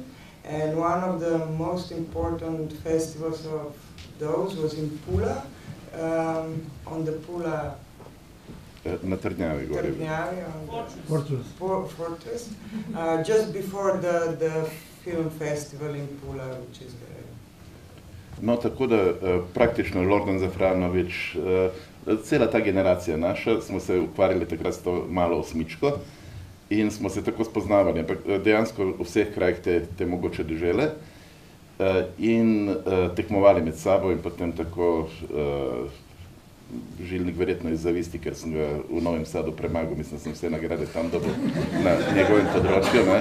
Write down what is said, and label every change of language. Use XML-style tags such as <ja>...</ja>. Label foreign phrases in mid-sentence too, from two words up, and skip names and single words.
<en>And one of the most important festivals of those was in Pula, on the Pula</en> <sl>na Trdnjavi,</sl> <en>on the fortress, just before the film festival in Pula, which is very...</en> <sl>No, tako da praktično Lordan Zafranović, cela ta generacija naša, smo se ukvarjali takrat s to malo osmičko in smo se tako spoznavali, ampak dejansko v vseh krajih te mogoče dežele in tekmovali med sabo in potem tako Zilnik verjetno iz zavisti, ker sem ga v Novem Sadu premagal, mislim, da sem vse nagrade tam dobil na njegovem področju, ne.</sl>